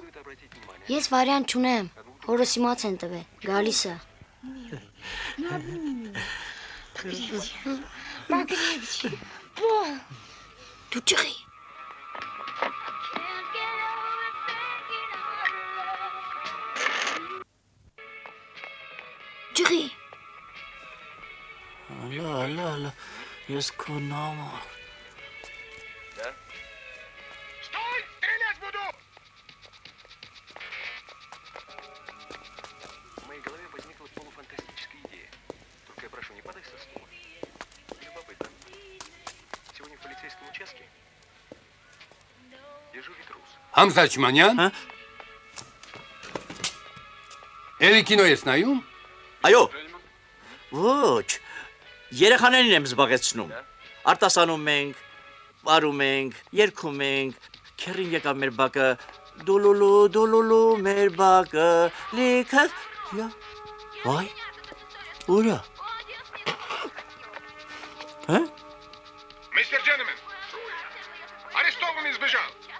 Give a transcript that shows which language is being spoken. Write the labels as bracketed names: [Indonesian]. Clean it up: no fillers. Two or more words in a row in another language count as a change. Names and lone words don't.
[Armenian] Ես վարիանտ չունեմ, հորս իմաց են տվել, գալիս է։ Դու ջղի։ Ջղի։ Ալա, ես քո նամար։ [Russian] Стой! Стрелять буду! В моей голове возникла полуфантастическая идея. Только я прошу, не падай со стула. Любопытно. Сегодня в полицейском участке дежурит рус. [Armenian] Համզաչմանյան։ Էլի կինո ես նայում։ Այո։ Ոչ, երեխաներին եմ զբաղեցնում։ Արտասանում ենք, վարում ենք, երգում ենք, քերին եկավ մեր բակը, դոլոլո մեր բակը, լիքը, վայ, ուրա։ Հա? [Russian] Мистер Джентльмен, арестованный сбежал.